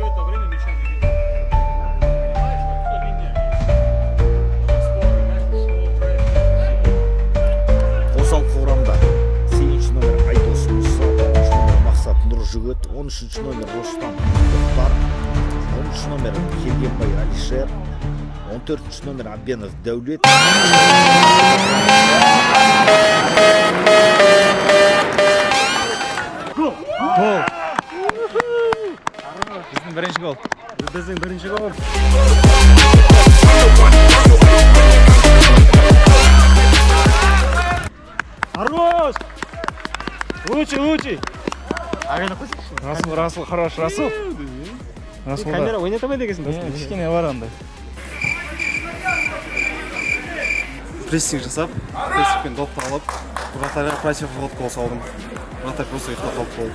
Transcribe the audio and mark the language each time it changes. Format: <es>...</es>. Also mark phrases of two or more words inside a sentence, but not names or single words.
<kk>Қосалқы құрамда 8-ші номер Айдос Мұса, 10-ші номер Мақсат Нұржігіт, 13-ші номер Ростам Тоқтар, 10-ші номер Келгенбай Алишер, 14-ші номер Абенов Дәулет. Біздің бірінші гол. біздің бірінші гол</kk> <ru>хорош лучший</ru> <kk>Расул, хорош, Расул. камера ойната ма дегенсің Кішкене бар андай. Прессинг жасап, прессингпен допты алып, вратарьға противоход қол салдым. Вратарь просто ұйықтап қалып болды.</kk>